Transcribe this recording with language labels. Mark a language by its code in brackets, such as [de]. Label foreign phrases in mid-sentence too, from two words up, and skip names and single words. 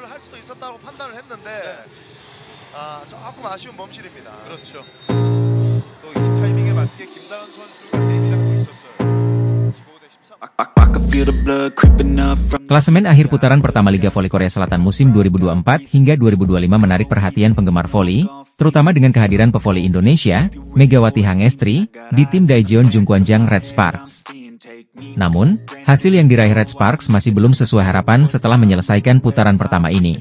[ko] 할 수도 있었다고 판단을 했는데 조금 아쉬운 범실입니다. 그렇죠. 또 이 타이밍에 맞게 김다은 선수가 대비를 하고 있었어요. 15대 13. [id] Klasemen akhir putaran pertama Liga Voli Korea Selatan musim 2024 hingga 2025 menarik perhatian penggemar voli, terutama dengan kehadiran pevoli Indonesia, Megawati Hangestri, di tim Daejeon Jungkwanjang Red Sparks. Namun, hasil yang diraih Red Sparks masih belum sesuai harapan setelah menyelesaikan putaran pertama ini.